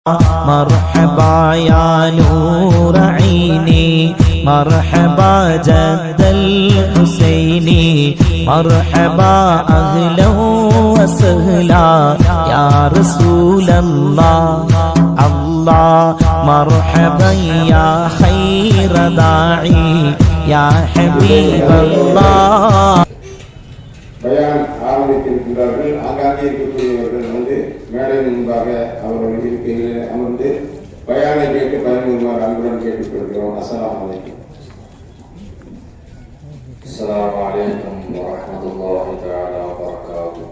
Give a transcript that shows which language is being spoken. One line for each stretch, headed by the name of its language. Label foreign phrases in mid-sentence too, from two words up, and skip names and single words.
Arabic: مرحبا يا نور عيني، مرحبا جد الحسيني، مرحبا أهلا وسهلا يا رسول الله. الله مرحبا يا خير داعي يا حبيب الله.
Tamil: பயான் ஆரம்பித்திருக்கிறார்கள். ஆங்காங்கே இருக்கக்கூடியவர்கள் மேடையின் முன்பாக அவர்கள் இருக்கையில் அமர்ந்து பயானை கேட்டு பயன்பெறுமாறு அன்புடன் கேட்டுக்கொள்கிறோம்.
Arabic: السلام عليكم. السلام عليكم ورحمة الله تعالى وبركاته.